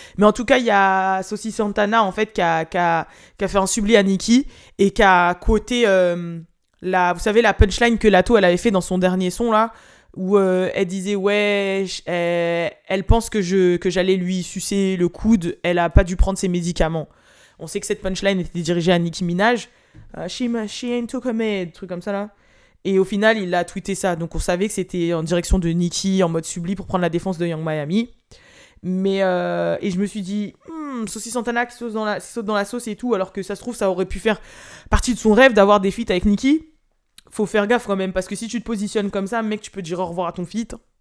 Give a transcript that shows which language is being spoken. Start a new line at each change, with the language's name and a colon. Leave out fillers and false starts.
French: Mais en tout cas il y a Saucy Santana en fait qui a fait un subli à Nicki et qui a quoté vous savez la punchline que Lato elle avait fait dans son dernier son là, où elle disait ouais, elle pense que j'allais lui sucer le coude, elle a pas dû prendre ses médicaments. On sait que cette punchline était dirigée à Nicki Minaj.
English: She ain't took a med,
French: truc comme ça là. Et au final, il a tweeté ça. Donc on savait que c'était en direction de Nicki en mode subli pour prendre la défense de Young Miami. Mais et je me suis dit, Saucy Santana qui saute dans la sauce et tout, alors que ça se trouve ça aurait pu faire partie de son rêve d'avoir des feats avec Nicki. Faut faire gaffe quand même, parce que si tu te positionnes comme ça, mec, tu peux dire au revoir à ton feat.